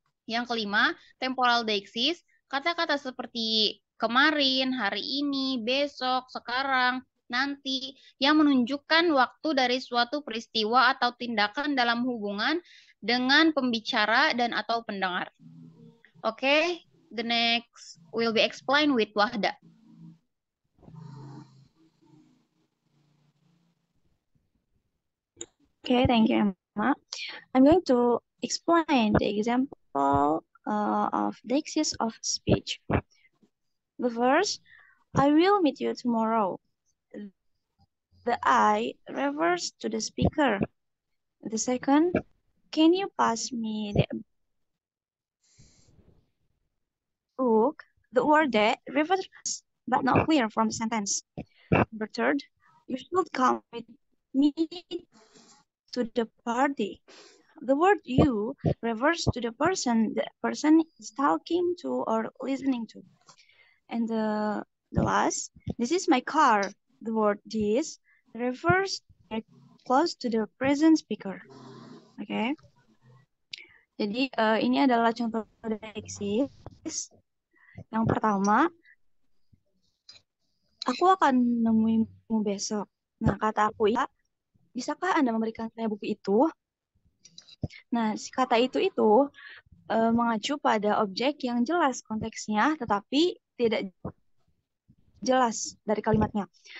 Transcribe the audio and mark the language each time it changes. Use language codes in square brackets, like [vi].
[id] Yang kelima, temporal deixis, kata-kata seperti kemarin, hari ini, besok, sekarang, nanti, yang menunjukkan waktu dari suatu peristiwa atau tindakan dalam hubungan dengan pembicara dan atau pendengar. [en] Okay, the next will be explained with Wahda. Okay, thank you, Emma. I'm going to explain the example of deixis of speech. The first, I will meet you tomorrow. The I refers to the speaker. The second, can you pass me the book? The word that refers but not clear from the sentence. The third, you should come with me to the party. The word you refers to the person is talking to or listening to. And the last, this is my car. The word this refers close to the present speaker. Okay. [id] Jadi ini adalah contoh deixis. Yang pertama, aku akan nemuimu besok. Nah, kata aku ya, bisakah Anda memberikan saya buku itu? Nah, si kata itu mengacu pada objek yang jelas konteksnya, tetapi tidak jelas dari kalimatnya.